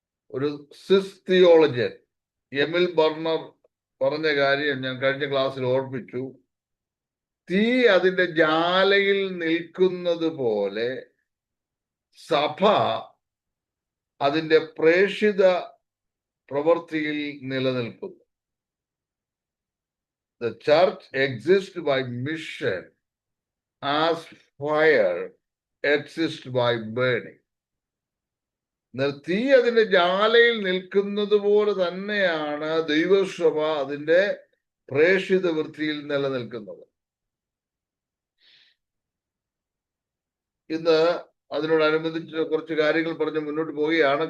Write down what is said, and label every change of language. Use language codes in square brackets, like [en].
[ml] ഒരു സിസ് തിയോളജൻ എമിൽ ബർണർ പറഞ്ഞ കാര്യം ഞാൻ കഴിഞ്ഞ ക്ലാസ്സിൽ ഓർപ്പിച്ചു. തീ അതിന്റെ ജ്വാലയിൽ നിൽക്കുന്നത് പോലെ സഭ അതിന്റെ പ്രേഷിത പ്രവൃത്തിയിൽ നിലനിൽക്കുന്നു. [en] The church exists by mission as fire exists by burning. [ml] തീ അതിന്റെ ജ്വാലയിൽ നിൽക്കുന്നത് പോലെ തന്നെയാണ് ദൈവസഭ അതിന്റെ പ്രേഷിത വൃത്തിയിൽ നിലനിൽക്കുന്നത്. ഇന്ന് അതിനോടനുബന്ധിച്ച് കുറച്ച് കാര്യങ്ങൾ പറഞ്ഞ് മുന്നോട്ട് പോവുകയാണ്.